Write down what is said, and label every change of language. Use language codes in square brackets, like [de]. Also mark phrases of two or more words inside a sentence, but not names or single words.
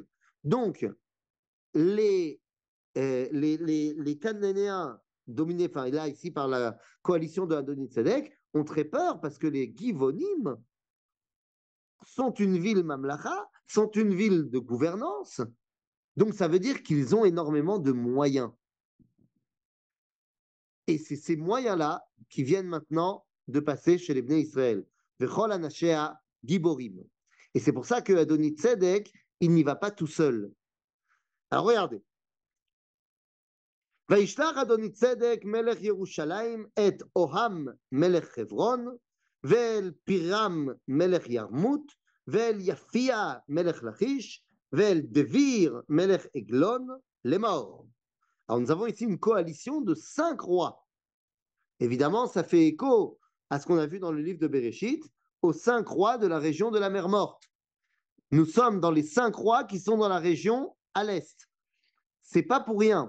[fr] Donc, les Cananéens dominés, enfin là ici par la coalition de Adoni-Tzedek, ont très peur parce que les Givonim sont une ville mamlacha, sont une ville de gouvernance, donc ça veut dire qu'ils ont énormément de moyens. Et c'est ces moyens-là qui viennent maintenant de passer chez les Bnei Israël. [he] וכל אנשיה גיבורים. [fr] Et c'est pour ça que Adoni-Tzedek, il n'y va pas tout seul. Alors regardez. [he] וישלח אדוני צדק מלך ירושלים את אוהם מלך חברון ואל פירם מלך ירמות ואל יפיע מלך לכיש ואל דביר מלך עגלון לאמור. [fr] Alors nous avons ici une coalition de 5 rois. Évidemment, ça fait écho à ce qu'on a vu dans le livre de Bereshit, aux 5 rois de la région de la mer Morte. Nous sommes dans les 5 rois qui sont dans la région à l'est. C'est pas pour rien.